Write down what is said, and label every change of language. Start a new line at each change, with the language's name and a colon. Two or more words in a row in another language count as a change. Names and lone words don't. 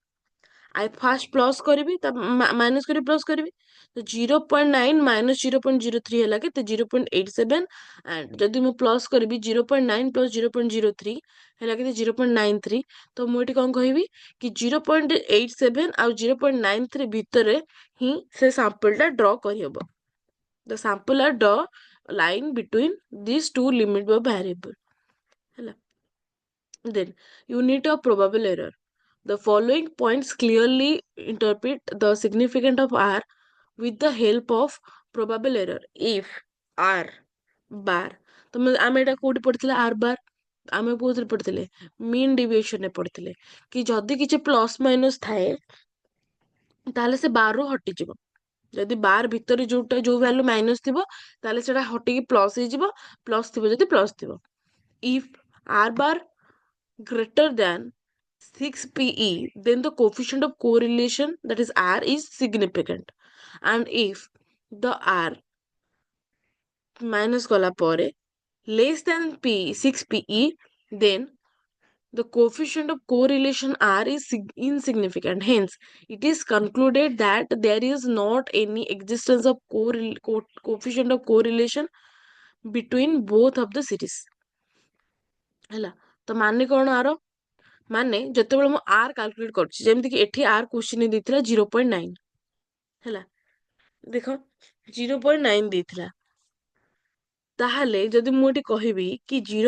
English: I first plus
Odia: କରିବି, ତା ମାଇନସ୍ କରି ପ୍ଲସ୍ କରିବି, ତ 0.9 ମାଇନସ୍ 0.03 ହେଲା କେତେ? 0.87। ଆଣ୍ଡ ଯଦି ମୁଁ ପ୍ଲସ୍ କରିବି 0.9 ପ୍ଲସ୍ 0.03 ହେଲା କେତେ? 0.93। ତ ମୁଁ ଏଠି କଣ କହିବି କି 0.87 ଆଉ 0.93 ଭିତରେ ହିଁ ସେ ସାମ୍ପଲଟା ଡ୍ର କରିହବ।
English: The sample are draw line between these two limit of variable. ହେଲା, then unit of probable error. The following points clearly interpret the significance of r with the help of probable error. If r bar,
Odia: तो ଆମେ ଏଟା କୋଉଠି ପଢିଥିଲେ?
English: r bar
Odia: ଆମେ କୋଉଥିରେ ପଢିଥିଲେ?
English: mean deviation
Odia: ରେ ପଢିଥିଲେ କି ଯଦି କିଛି ପ୍ଲସ୍ ମାଇନସ୍ ଥାଏ ତାହେଲେ ସେ ବାର ରୁ ହଟିଯିବ। ଯଦି ବାର ଭିତରେ ଯୋଉ ଭ୍ୟାଲୁ ମାଇନସ୍ ଥିବ ତାହେଲେ ସେଟା ହଟିକି ପ୍ଲସ୍ ହେଇଯିବ, ପ୍ଲସ୍ ଥିବ ଯଦି ପ୍ଲସ୍ ଥିବ।
English: If r bar greater than 6pe, then the coefficient of correlation, that is r, is significant. And if the r minus
Odia: କଲା ପରେ
English: less than 6pe, then the coefficient of correlation r is insignificant. Hence, it is concluded that there is not any existence of coefficient of correlation between both of the series.
Odia: ହେଲା, ତ ମାନେ କଣ ଆର? ମାନେ ଯେତେବେଳେ ମୁଁ r କାଲକୁଲେଟ କରୁଛି, ଯେମିତି କି ଏଠି r କ୍ୱେଶ୍ଚିନ୍ ଦେଇଥିଲା 0.9, ହେଲା, ଦେଖ 0.9 ଦେଇଥିଲା, ତାହେଲେ ଯଦି ମୁଁ ଏଠି କହିବି କି